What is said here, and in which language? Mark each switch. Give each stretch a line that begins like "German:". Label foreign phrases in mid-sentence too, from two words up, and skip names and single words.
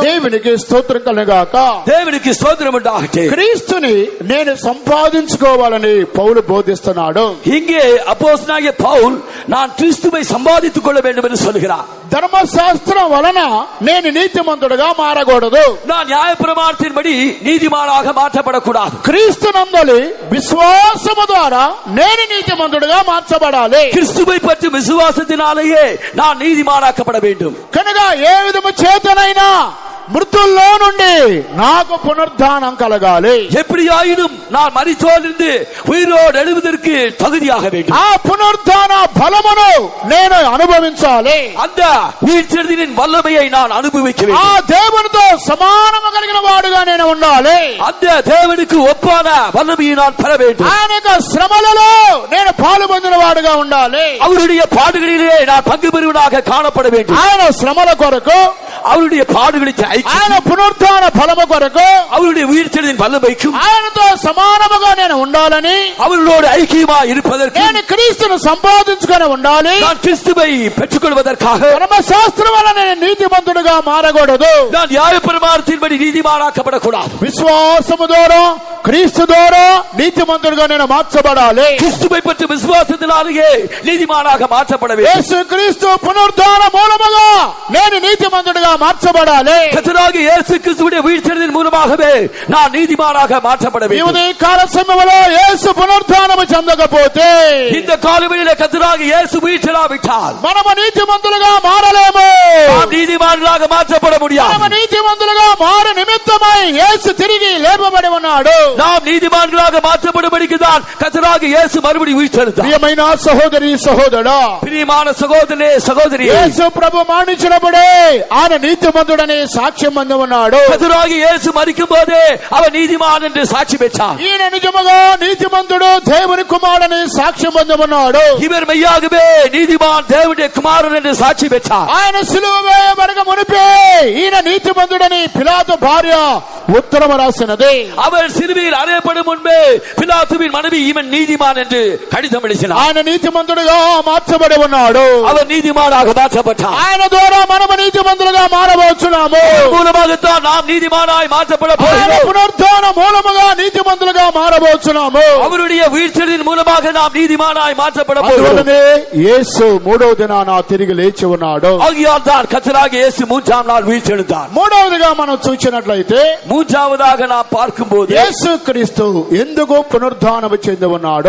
Telugu: దేవునికి స్తోత్రం కలుగాక. దేవునికి స్తోత్రం உண்டாகட்ടെ. క్రీస్తుని నేను సంపాదించుకోవాలని పౌలు బోధిస్తున్నాడు.
Tamil: இங்கே அப்போஸ்தலனாகிய பவுல் நான் கிறிஸ்துவை சம்பாதித்துக் கொள்ள வேண்டும் என்று சொல்கிறார்.
Telugu: ధర్మశాస్త్రం వలన నేను నీతిమంతుడుగా మారకూడదు.
Tamil: நான் நியாயப்பிரமாணத்தின்படி நீதிமானாக மாற்றப்படக்கூடாது.
Telugu: క్రీస్తునందలి విశ్వాసము ద్వారా నేను నీతిమంతుడుగా మార్చబడాలి.
Tamil: கிறிஸ்துவை பற்றி விசுவாசத்தினாலேயே நான் நீதிமானாக்கப்பட வேண்டும்.
Telugu: కనుక ఏ విధము చేతనైనా మృతుల్లో నుండి నాకు పునరుద్ధానం కలగాలి.
Tamil: எப்படியாயினும் நான் மரித்தோரிலிருந்து உயிரோடு எழுவதற்கு தகுதியாக வேண்டும்.
Telugu: ఆ పునరుద్ధాన బలమును నేను అనుభవించాలి.
Tamil: அந்த உயிர்த்தெழுதலின் வல்லமையை நான் அனுபவிக்க வேண்டும்.
Telugu: ఆ దేవునితో సమానము కలిగిన వాడుగా నేను ఉండాలి.
Tamil: அந்த தேவனுக்கு ஒப்பான வல்லமையை நான் பெற வேண்டும்.
Telugu: ఆయన యొక్క శ్రమలలో నేను పాలు పొందిన వాడుగా ఉండాలి.
Tamil: அவருடைய பாடுகளிலே நான் பங்கு பெறுவதாக காணப்பட வேண்டும்.
Telugu: ఆయన శ్రమల కొరకు,
Tamil: அவருடைய பாடுகளுக்கு
Telugu: ఆయన పునరుద్ధాన ఫలము కొరకు,
Tamil: அவருடைய உயிர்த்தெழுதலின் வல்லமைக்கும்
Telugu: ఆయనతో సమానముగా నేను ఉండాలని,
Tamil: அவர்களோடு ஐக்கியமா இருப்பதற்கு
Telugu: నేను క్రీస్తును సంపాదించుకొని ఉండాలి.
Tamil: நான் கிறிஸ்துவை பெற்றுக்கொள்வதற்காக
Telugu: ధర్మశాస్త్రం వల్ల నేను నీతిమంతుడుగా మారకూడదు.
Tamil: நான் நியாயப்பிரமாணத்தின்படி நீதிமானாக்கப்படக்கூடாது.
Telugu: విశ్వాసము ద్వారా క్రీస్తు ద్వారా నీతిమంతుడుగా నేను మార్చబడాలి.
Tamil: கிறிஸ்துவை பற்றி விசுவாசத்தினாலேயே நீதிமானாக மாற்றப்பட வேண்டும்.
Telugu: యేసు క్రీస్తు పునరుద్ధాన మూలముగా నేను నీతిమంతుడుగా మార్చబడాలి.
Tamil: கர்த்தராகிய இயேசு கிறிஸ்துவின் உயிர்த்தெழுதலின் மூலமாகவே நான் நீதிமானாக மாற்றப்பட வேண்டும்.
Telugu: ఈ కాల సమయంలో యేసు పునరుద్ధానము చెందకపోతే,
Tamil: இந்த காலவெளியிலே கர்த்தராகிய இயேசு உயிர்த்தெழாவிட்டால்
Telugu: మనము నీతిమంతులుగా మారలేము.
Tamil: நாம் நீதிமான்களாக மாற்றப்பட முடியாது.
Telugu: మనము నీతిమంతులుగా మారు నిమిత్తమై యేసు తిరిగి లేపబడి ఉన్నాడు.
Tamil: நாம் நீதிமான்களாக மாற்றப்படும்படிக்கு தான் கர்த்தராகிய இயேசு மறுபடியும் உயிர்த்தெழுந்தார்.
Telugu: ప్రియమైన సహోదరి సహోదరుడా,
Tamil: பிரியமான சகோதரனே சகோதரியே,
Telugu: యేసు ప్రభు మరణించినప్పుడే ఆయన నీతిమంతుడని సాక్ష్యం పొంది ఉన్నాడు.
Tamil: கர்த்தராகிய இயேசு மரிக்கும் போதே அவர் நீதிமான் என்று சாட்சி பெற்றார்.
Telugu: ఈయన నిజముగా నీతిమంతుడు దేవుని కుమారుడని సాక్ష్యం పొంది ఉన్నాడు.
Tamil: இவர் மெய்யாகவே நீதிமான் தேவனுடைய குமாரன் என்று சாட்சி பெற்றார்.
Telugu: ఆయన సిలువ వేయబడక మునిపే ఈయన నీతిమంతుడని పిలాతు భార్య ఉత్తరం రాసినది.
Tamil: அவர் சிலுவையில் அறையப்படும் முன்பே பிலாத்துவின் மனைவி இவன் நீதிமான் என்று கடிதம் எழுதினார்.
Telugu: ఆయన నీతిమంతుడుగా మార్చబడి ఉన్నాడు.
Tamil: அவர் நீதிமானாக மாற்றப்பட்டார்.
Telugu: ఆయన ద్వారా మనము నీతిమంతులుగా మారబోచున్నాము.
Tamil: மூலமாகத்தான் நாம் நீதிமானாய் மாற்றப்பட
Telugu: ఆయన
Tamil: போகிறோம்.
Telugu: పునరుద్ధాన మూలముగా నీతిమంతులుగా మారబోచున్నాము.
Tamil: அவருடைய உயிர்த்தெழுதலின் மூலமாக நாம் நீதிமானாய் மாற்றப்பட போகிறோம்.
Telugu: అందువల్లనే యేసు మూడవ దినాన తిరిగి లేచి ఉన్నాడు.
Tamil: ஆகையால் தான் கர்த்தராகிய இயேசு மூன்றாம் நாள் உயிர்த்தெழுந்தார்.
Telugu: మూడవదిగా మనం చూసినట్లయితే,
Tamil: மூன்றாவதாக நாம் பார்க்கும்போது
Telugu: యేసు క్రీస్తు ఎందుకు పునరుద్ధానము చెంది ఉన్నాడు?